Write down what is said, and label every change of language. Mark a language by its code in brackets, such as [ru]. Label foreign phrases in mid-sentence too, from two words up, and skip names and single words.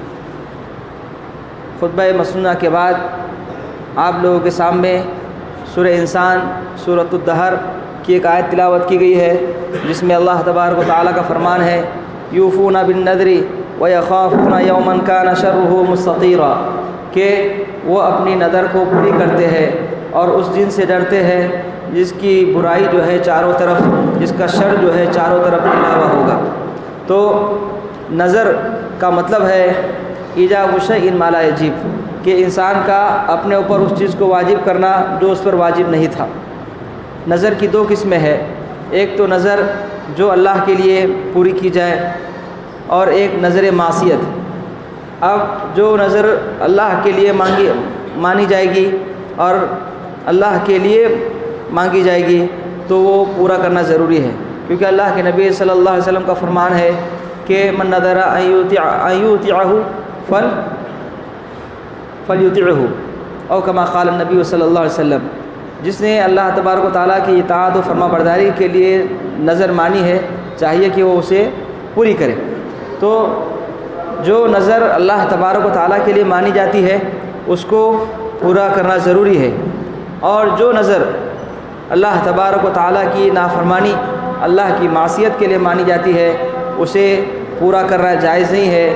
[ur] خطبہ مسنونہ کے بعد آپ لوگوں کے سامنے سورہ انسان سورۃ الدہر کی ایک آیت تلاوت کی گئی ہے جس میں اللہ تبارک و تعالیٰ کا فرمان ہے [ar] یوفون بالنذر ویخافون یوما کان شرہ مستطیرا، [ur] کہ وہ اپنی نذر کو پوری کرتے ہیں اور اس دن سے ڈرتے ہیں جس کی برائی جو ہے چاروں طرف، جس کا شر جو ہے چاروں طرف پھیلا ہوا ہوگا. تو نذر کا مطلب ہے [ar] ایجاب شیء ما لا یجب، [ur] کہ انسان کا اپنے اوپر اس چیز کو واجب کرنا جو اس پر واجب نہیں تھا. نذر کی دو قسمیں ہیں، ایک تو نذر جو اللہ کے لیے پوری کی جائے اور ایک نذر معصیت. اب جو نذر اللہ کے لیے مانی جائے گی اور اللہ کے لیے مانگی جائے گی تو وہ پورا کرنا ضروری ہے، کیونکہ اللہ کے نبی [ar] صلی اللہ علیہ وسلم [ur] کا فرمان ہے کہ [ar] من نذر ان یطیعہ فلیطعہ او کما قال النبی صلی اللہ علیہ وسلم. [ur] جس نے اللہ تبارک و تعالیٰ کی اطاعت و فرما برداری کے لیے نذر مانی ہے چاہیے کہ وہ اسے پوری کرے. تو جو نذر اللہ تبارک و تعالیٰ کے لیے مانی جاتی ہے اس کو پورا کرنا ضروری ہے، اور جو نذر اللہ تبارک و تعالیٰ کی نافرمانی، اللہ کی معصیت کے لیے مانی جاتی ہے اسے پورا کرنا جائز نہیں ہے.